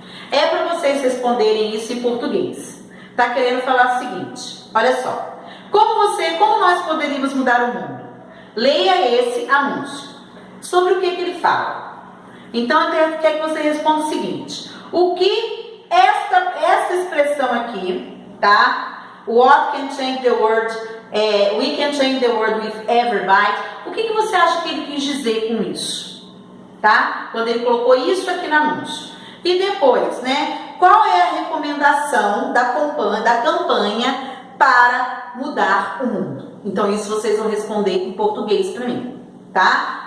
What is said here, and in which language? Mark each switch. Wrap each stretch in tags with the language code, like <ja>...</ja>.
<pt>É para vocês responderem isso em português. Tá querendo falar o seguinte, olha só. Como nós poderíamos mudar o mundo? Leia esse anúncio. Sobre o que ele fala? Então, eu quero que você responda o seguinte. O que essa expressão aqui, tá?</pt> <en>What can change the world? We can change the world with every bite.</en> <pt>O que você acha que ele quis dizer com isso? Tá? Quando ele colocou isso aqui no anúncio. E depois, né? Qual é a recomendação da campanha para mudar o mundo? Então, isso vocês vão responder em português para mim, tá?</pt>